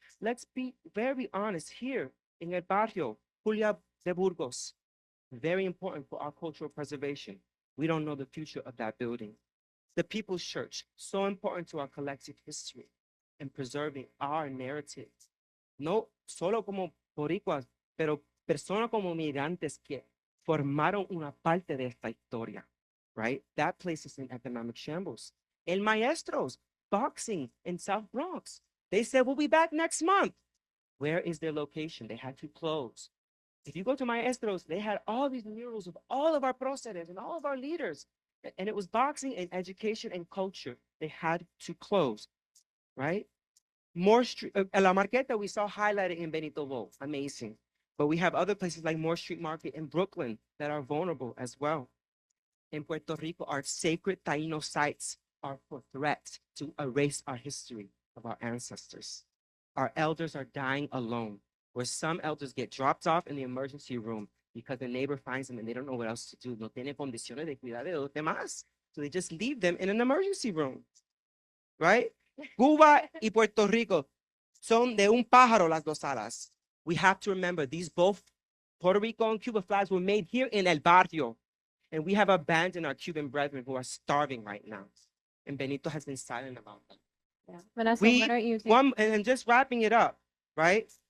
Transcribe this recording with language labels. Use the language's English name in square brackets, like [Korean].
[English] Let's be very honest here in El Barrio, Julia de Burgos. Very important for our cultural preservation. We don't know the future of that building. The People's Church, so important to our collective history and preserving our narrative. [Spanish] No solo como boricuas, pero personas como migrantes que formaron una parte de esta historia, right? [English] That place is in economic shambles. El Maestros, boxing in South Bronx. They said, we'll be back next month. Where is their location? They had to close. If you go to Maestros, they had all these murals of all of our próceres and all of our leaders. And it was boxing and education and culture. They had to close, right? More Street, La Marqueta, we saw highlighted in Benito Bowl, amazing. But we have other places like Moore Street Market in Brooklyn that are vulnerable as well. In Puerto Rico, our sacred Taino sites are for threat to erase our history of our ancestors. Our elders are dying alone, where some elders get dropped off in the emergency room because the neighbor finds them and they don't know what else to do. [Spanish] No tiene condiciones de cuidar de los demás. [English] So they just leave them in an emergency room, right? [Spanish] Cuba y Puerto Rico son de un pájaro las dos alas. [English] We have to remember these both Puerto Rico and Cuba flags were made here in El Barrio. And we have abandoned our Cuban brethren who are starving right now. And Benito has been silent about that. Yeah. Vanessa, We, why don't you take and just wrapping it up, right?